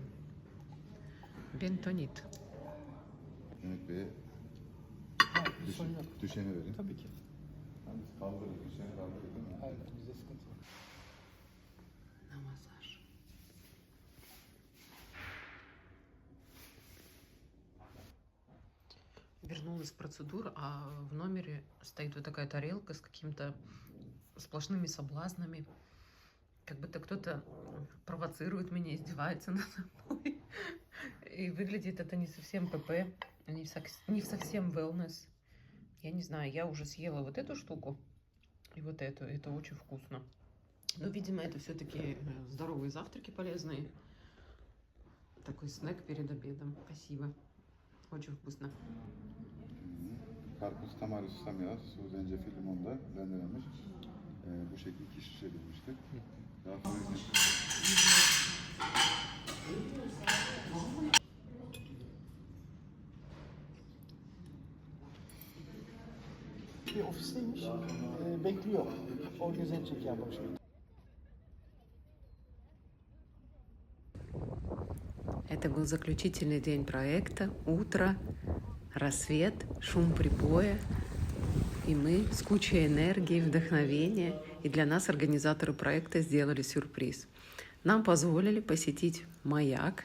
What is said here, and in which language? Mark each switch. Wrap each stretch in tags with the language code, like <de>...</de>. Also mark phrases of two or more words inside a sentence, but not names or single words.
<ru>Бентонит.</ru> <tr>Mehmet Bey'e düşeni verin. Tabii ki. Kaldırın, düşeni kaldırın değil mi? Aynen, bizde sıkıntı yok.</tr> <ru>На массаж. Вернулась с процедур, а в номере стоит вот такая тарелка с какими-то сплошными соблазнами. Как будто кто-то провоцирует меня, издевается надо мной. И выглядит это не совсем ПП, не совсем wellness. Я не знаю, я уже съела вот эту штуку и вот эту. Это очень вкусно. Но, видимо, это все-таки здоровые завтраки полезные. Такой снэк перед обедом. Спасибо. Очень вкусно.</ru> <tr>Karpuz, tamaris, samyaz, su, zencefil, limonda rendelenmiş. Bu şekilde 2 şişe edilmiştir. Daha sonra Bir ofisteymiş, bekliyor. Organize edecek yani bu şeyi.</tr> <ru>Это был заключительный день проекта. Утро, рассвет, шум прибоя. И мы с кучей энергии, вдохновения. И для нас организаторы проекта сделали сюрприз. Нам позволили посетить маяк.</ru>